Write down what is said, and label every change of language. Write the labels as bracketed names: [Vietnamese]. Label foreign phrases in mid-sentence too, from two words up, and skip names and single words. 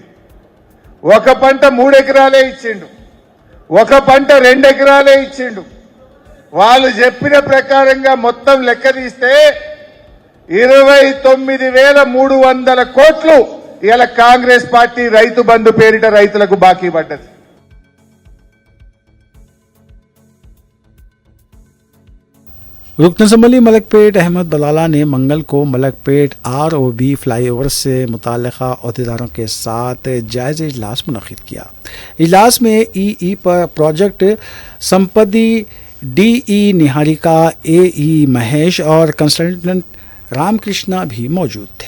[Telugu] ఒక పంట 3 ఎకరాలే ఇచ్చిండు. ఒక పంట 2 ఎకరాలే ఇచ్చిండు. వాళ్ళు చెప్పిన ప్రకారంగా మొత్తం లెక్క తీస్తే 29,300 కోట్లు ఇలా కాంగ్రెస్ పార్టీ రైతు బంధు పేరిట రైతులకు బాకీ పడ్డది. [Urdu] رکن اسمبلی ملک پیٹ احمد بلالا نے منگل کو ملک پیٹ ROB فلائی اوور سے متعلقہ عہدیداروں کے ساتھ جائزہ اجلاس منعقد کیا۔ اجلاس میں ای پر پروجیکٹ سمپدی DE نہاریکا AE مہیش اور کنسلٹنٹ رام کرشنا بھی موجود تھے۔